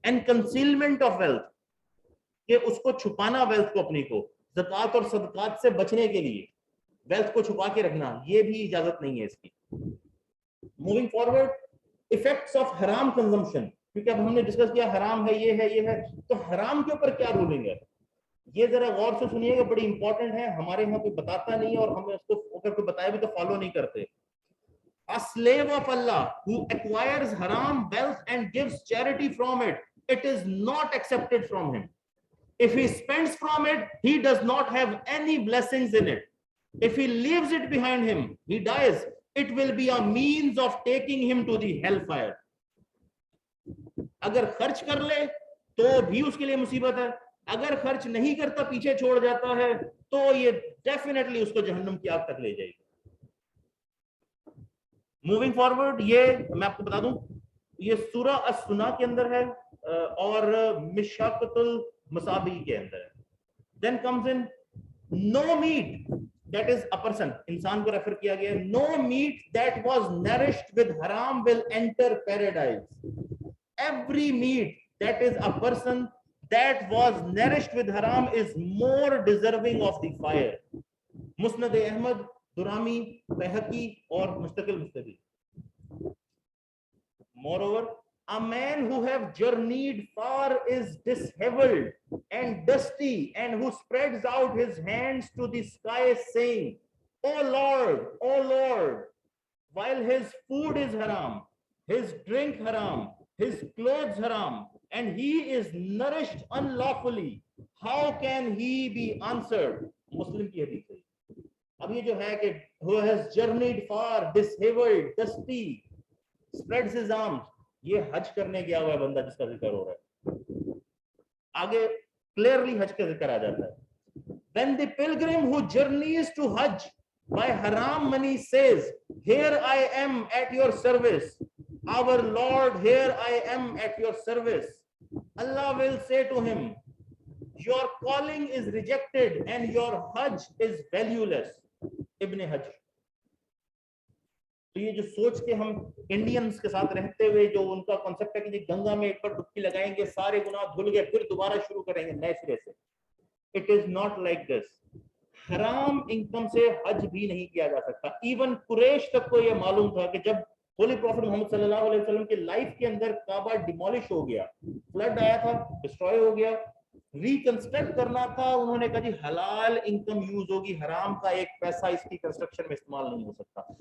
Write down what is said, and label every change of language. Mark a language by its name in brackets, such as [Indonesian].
[Urdu] And concealment of wealth, کہ اس کو چھپانا wealth کو اپنی کو, زکوٰۃ اور صدقات سے بچنے کے لیے ویلتھ کو چھپا کے رکھنا, یہ بھی اجازت نہیں ہے اس کی. موونگ فارورڈ, ایفیکٹس آف حرام کنزمپشن, کیونکہ اب ہم نے ڈسکس کیا حرام ہے, یہ ہے, یہ ہے, تو حرام کے اوپر کیا رولنگ ہے, یہ ذرا غور سے سنیے گا, بڑی امپورٹنٹ ہے. ہمارے یہاں کوئی بتاتا نہیں اور ہمیں اس کو اگر کوئی بتایا بھی تو فالو نہیں کرتے. [English] A slave of Allah who acquires haram wealth and gives charity from it, it is not accepted from him. If he spends from it, he does not have any blessings in it. If he leaves it behind him, he dies. It will be a means of taking him to the hellfire. [Urdu] اگر خرچ کر لے تو بھی اس کے لیے مصیبت ہے, اگر خرچ نہیں کرتا پیچھے چھوڑ جاتا ہے تو یہ ڈیفینیٹلی اس کو جہنم کی آگ تک لے جائے گی. موونگ فارورڈ, یہ میں آپ کو بتا دوں, یہ سورہ السنا کے اندر ہے اور مشاقۃ المصابیح کے اندر ہے. [English] then comes in no meat, that is a person, [Urdu] انسان کو ریفر کیا گیا ہے. [English] No meat that was nourished with haram will enter paradise. Every meat that is a person that was nourished with haram is more deserving of the fire. [Urdu] مسند احمد, درامی, بہقی اور مستقل مستقل. [English] Moreover, a man who have journeyed far is disheveled and dusty, and who spreads out his hands to the sky saying, O Lord, while his food is haram, his drink haram, his clothes haram, and he is nourished unlawfully, how can he be answered? [Urdu] Muslim کی حدیث ہے. اب یہ جو ہے کہ [English] who has journeyed far, disheveled, dusty, spreads his arms, [Urdu] یہ حج کرنے گیا ہوا ہے بندہ جس کا ذکر ہو رہا ہے. آگے کلیئرلی حج کا ذکر آ جاتا ہے. [English] When the pilgrim who journeys to Hajj by haram money says, here I am at your service, our Lord, here I am at your service, Allah will say to him, your calling is rejected and your Hajj is valueless. [Urdu] ابن حج. تو یہ جو سوچ کے ہم Indians کے ساتھ رہتے ہوئے جو ان کا کنسپٹ ہے کہ گنگا میں ایک بار ڈبکی لگائیں گے, سارے گناہ دھل گئے, پھر دوبارہ شروع کریں گے نئے سرے سے. [English] It is not like this. [Urdu] حرام انکم سے حج بھی نہیں کیا جا سکتا. ایون قریش تک کو یہ معلوم تھا کہ جب ہولی پروفٹ محمد صلی اللہ علیہ وسلم کے لائف کے اندر کعبہ ڈیمولش ہو گیا, فلڈ آیا تھا, ڈسٹروائے ہو گیا, ریکنسٹرکٹ کرنا تھا, انہوں نے کہا جی حلال انکم یوز ہوگی, حرام کا ایک پیسہ اس کی کنسٹرکشن میں استعمال نہیں ہو سکتا.